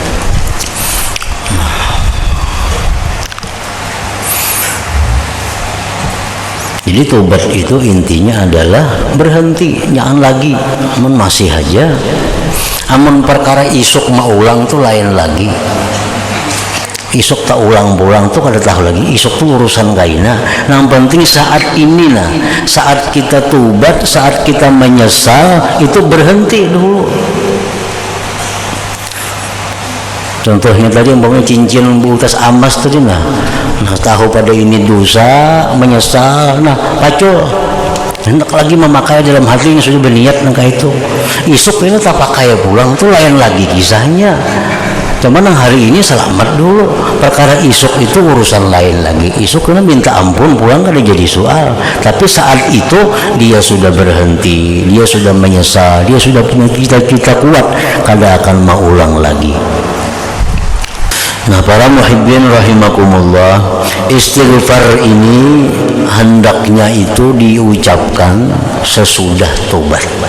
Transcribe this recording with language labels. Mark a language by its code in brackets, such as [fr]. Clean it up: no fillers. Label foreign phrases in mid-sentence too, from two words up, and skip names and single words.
[id] Jadi tobat itu intinya adalah berhenti, jangan lagi. [bjn] Amun masih aja, amun perkara isuk mau ulang tuh lain lagi. Isuk tak ulang-ulang tuh kada tahu lagi. Isuk tuh urusan kaina. [id] Yang penting saat ini nah, saat kita tobat, saat kita menyesal itu berhenti dulu. Contohnya tadi umpamanya cincin utas emas tadi nah tahu pada ini dosa, menyesal, [bjn] nah pacul, hendak lagi memakai dalam hati yang sudah berniat nangka itu. Isuk ini tak pakai pulang itu lain lagi kisahnya. Cuman yang hari ini selamat dulu. Perkara isuk itu urusan lain lagi. Isuk kena minta ampun pulang kada jadi soal. [id] Tapi saat itu dia sudah berhenti, dia sudah menyesal, dia sudah punya cita-cita kuat, kada akan mau ulang lagi. Nah, para [ar] محبين رحمكم الله, [id] istighfar ini hendaknya itu diucapkan sesudah tobat.